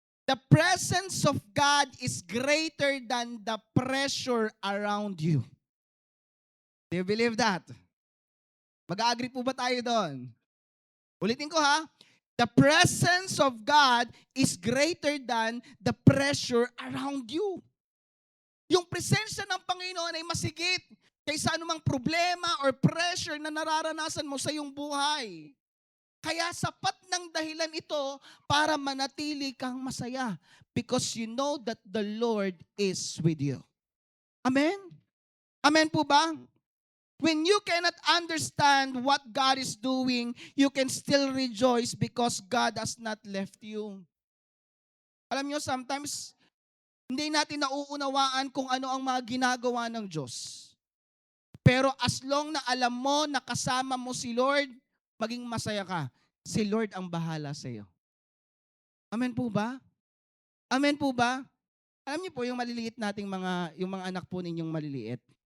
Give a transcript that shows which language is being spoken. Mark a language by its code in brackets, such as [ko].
[en] The presence of God is greater than the pressure around you. Do you believe that? [tl] Mag-agree po ba tayo doon? Ulitin ko ha. [en] The presence of God is greater than the pressure around you. [tl] Yung presensya ng Panginoon ay masigit kaysa anumang problema or pressure na nararanasan mo sa iyong buhay. Kaya sapat ng dahilan ito para manatili kang masaya [en] because you know that the Lord is with you. [tl] Amen? Amen po ba? [en] When you cannot understand what God is doing, you can still rejoice because God has not left you. [tl] Alam nyo, sometimes, hindi natin nauunawaan kung ano ang mga ginagawa ng Diyos. Pero as long na alam mo na kasama mo si Lord, maging masaya ka. Si Lord ang bahala sa iyo. Amen po ba? Amen po ba? Alam niyo po yung maliliit nating yung mga anak po ninyong maliliit.